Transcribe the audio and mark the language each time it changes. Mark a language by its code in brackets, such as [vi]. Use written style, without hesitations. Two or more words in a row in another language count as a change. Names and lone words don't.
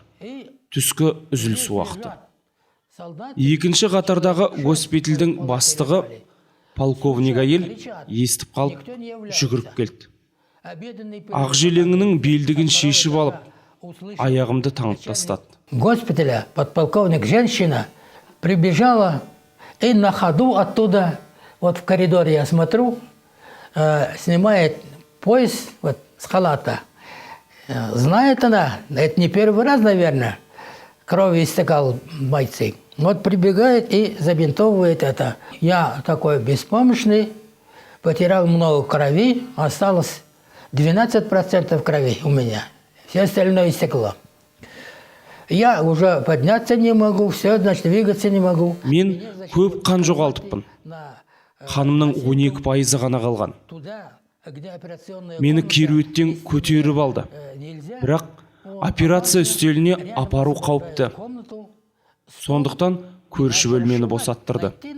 [kk] Түскі үзіліс уақыты. Екінші қатардағы госпитальдің бастығы, полковник әйел, естіп қалып, жүгіріп келді. Ақ желеңінің белдігін шешіп алып, аяғымды таңып тастады. [ru] Госпиталя подполковник женщина прибежала и на ходу оттуда, вот в коридоре я смотрю, снимает пояс вот, с халата. Знает она, это не первый раз, наверное, крови истекал бойцы. Вот прибегает и забинтовывает это. Я такой беспомощный, потерял много крови, осталось 12% крови у меня. Все остальное истекло. Я уже подняться не могу, все, значит, двигаться не могу. [kk] Мен көп қан жоғалтыппын. Қанымның 12% ғана қалған. Мені керуеттен көтеріп алды. Бірақ операция үстеліне апару қауіпті. Сондықтан көрші бөлмені босаттырды.